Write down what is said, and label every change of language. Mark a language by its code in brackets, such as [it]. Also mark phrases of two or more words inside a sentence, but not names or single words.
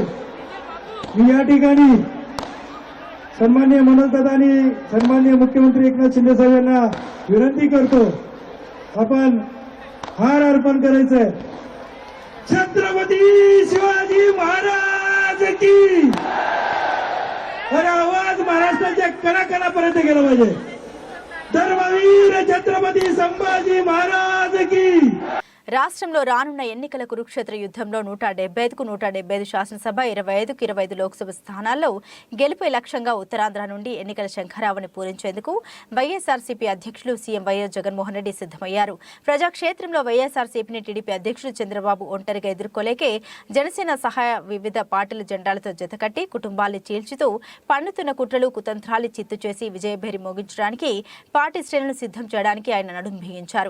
[mr] मी या ठिकाणी सन्माननीय मनोज दादा आणि सन्माननीय मुख्यमंत्री एकनाथ शिंदे साहेब यांना विनंती करतो, आपण हार अर्पण करायचंय. छत्रपती शिवाजी महाराज की. अरे आवाज महाराष्ट्राच्या कणाकणापर्यंत गेला पाहिजे. धर्मवीर छत्रपती संभाजी महाराज की. [te] రాష్ట్రంలో రానున్న ఎన్నికల కురుక్షేత్ర యుద్ధంలో 175కు 175 శాసనసభ 25కు 25 లోక్సభ స్థానాల్లో గెలుపే లక్ష్యంగా ఉత్తరాంధ్ర నుండి ఎన్నికల శంఖారావుని పూరించేందుకు వైఎస్ఆర్సీపీ అధ్యక్షులు సీఎం వైఎస్ జగన్మోహన్ రెడ్డి సిద్ధమయ్యారు. ప్రజాక్షేత్రంలో వైఎస్ఆర్సీపీని టీడీపీ అధ్యక్షుడు చంద్రబాబు ఒంటరిగా ఎదుర్కోలేకే జనసేన సహాయ వివిధ పార్టీల జెండాలతో జతకట్టి కుటుంబాల్ని చీల్చుతూ పన్నుతున్న కుట్రలు కుతంత్రాలు చిత్తు చేసి విజయభేరి మోగించడానికి పార్టీ శ్రేణులను సిద్ధం చేయడానికి ఆయన నడుం బిగించారు.